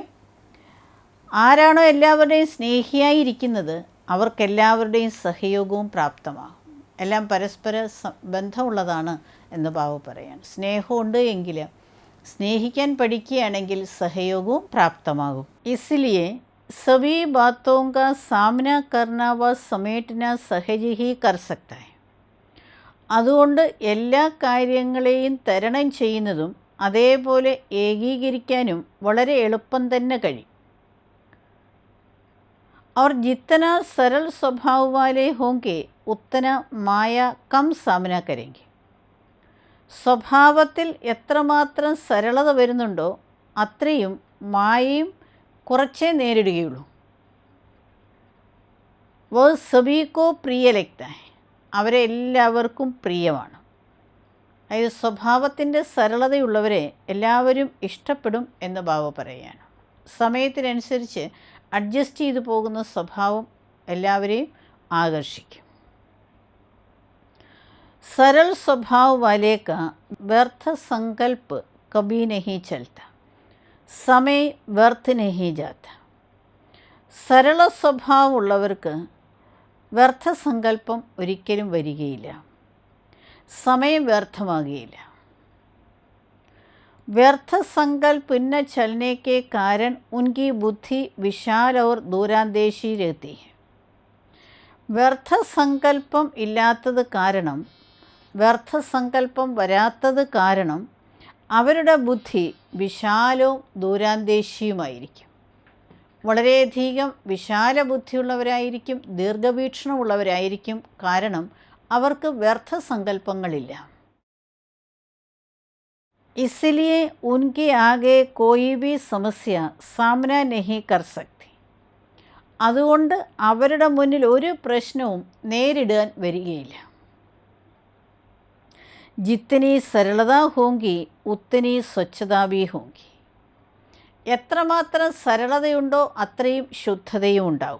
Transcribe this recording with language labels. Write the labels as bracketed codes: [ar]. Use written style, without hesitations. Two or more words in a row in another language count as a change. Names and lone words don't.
[ml] ആരാണോ എല്ലാവരുടെയും സ്നേഹിയായിരിക്കുന്നത് അവർക്കെല്ലാവരുടെയും സഹയോഗവും പ്രാപ്തമാകും. എല്ലാം പരസ്പര ബന്ധമുള്ളതാണ് എന്ന് ബാബു പറയാണ്. സ്നേഹമുണ്ട് എങ്കിൽ സ്നേഹിക്കാൻ പഠിക്കുകയാണെങ്കിൽ സഹയോഗവും പ്രാപ്തമാകും. [hi] इसलिए सभी बातों का सामना करना व समेटना सहज ही कर सकता है. [ml] അതുകൊണ്ട് എല്ലാ കാര്യങ്ങളെയും തരണം ചെയ്യുന്നതും അതേപോലെ ഏകീകരിക്കാനും വളരെ എളുപ്പം തന്നെ കഴിയും. [hi] और जितना सरल स्वभाव वाले होंगे उतना माया कम सामना करेंगे. [ml] സ്വഭാവത്തിൽ എത്രമാത്രം സരളത വരുന്നുണ്ടോ അത്രയും മായയും കുറച്ചേ നേരിടുകയുള്ളൂ. [hi] वो सभी को प्रिय लगता है. [ml] അവരെ എല്ലാവർക്കും പ്രിയമാണ്. അതായത് സ്വഭാവത്തിൻ്റെ സരളതയുള്ളവരെ എല്ലാവരും ഇഷ്ടപ്പെടും എന്ന് ബാബ പറയുകയാണ്. സമയത്തിനനുസരിച്ച് അഡ്ജസ്റ്റ് ചെയ്തു പോകുന്ന സ്വഭാവം എല്ലാവരെയും ആകർഷിക്കും. [hi] सरल स्वभाव वाले का व्यर्थ संकल्प कभी नहीं चलता, समय व्यर्थ नहीं जाता. [ml] സരള സ്വഭാവമുള്ളവർക്ക് വ്യർത്ഥ സങ്കല്പം ഒരിക്കലും വരികയില്ല. സമയം വ്യർത്ഥമാകുകയില്ല. [hi] व्यर्थ संकल्प न चलने के कारण उनकी बुद्धि विशाल और दूरांदेशी रहती है. [ml] വ്യർത്ഥ സങ്കല്പം ഇല്ലാത്തത് കാരണം, വ്യർത്ഥ സങ്കല്പം വരാത്തത് കാരണം അവരുടെ ബുദ്ധി വിശാലവും ദൂരാന്തേശിയുമായിരിക്കും. വളരെയധികം വിശാല ബുദ്ധിയുള്ളവരായിരിക്കും, ദീർഘവീക്ഷണമുള്ളവരായിരിക്കും. കാരണം അവർക്ക് വ്യർത്ഥ സങ്കല്പങ്ങളില്ല. [hi] इसलिए उनके आगे कोई भी समस्या सामना नहीं कर सकती. [ml] അതുകൊണ്ട് അവരുടെ മുന്നിൽ ഒരു പ്രശ്നവും നേരിടാൻ വരികയില്ല. [hi] जितनी सरलता होगी उतनी स्वच्छता भी होगी. [ml] എത്രമാത്രം സരളതയുണ്ടോ അത്രയും ശുദ്ധതയും ഉണ്ടാവും.